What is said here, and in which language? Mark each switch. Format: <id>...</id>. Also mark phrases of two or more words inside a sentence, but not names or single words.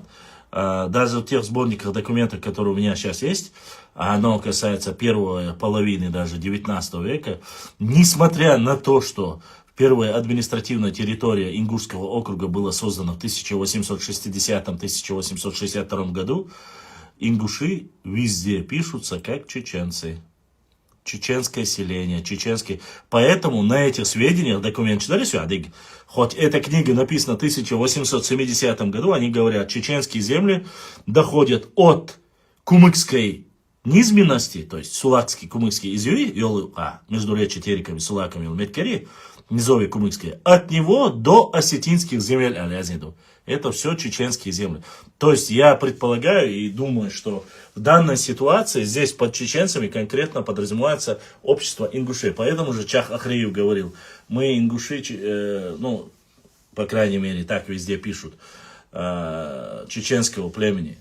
<ru>Даже в тех сборниках документов, которые у меня сейчас есть, оно касается первой половины даже 19 века, несмотря на то, что первая административная территория Ингушского округа была создана в 1860-1862 году, ингуши везде пишутся как чеченцы. Чеченское селение, чеченский. Поэтому на этих сведениях, документ читали сюда, хоть эта книга написана в 1870 году, они говорят, чеченские земли доходят от кумыкской низменности, то есть сулакский, кумыкский изюи, междуречие териками, сулаками, меткари, низовье кумыкские, от него до осетинских земель Алязниду. Это все чеченские земли. То есть я предполагаю и думаю, что в данной ситуации здесь под чеченцами конкретно подразумевается общество ингушей. Поэтому же Чах Ахриев говорил, мы ингуши, по крайней мере, так везде пишут, чеченского племени.</ru>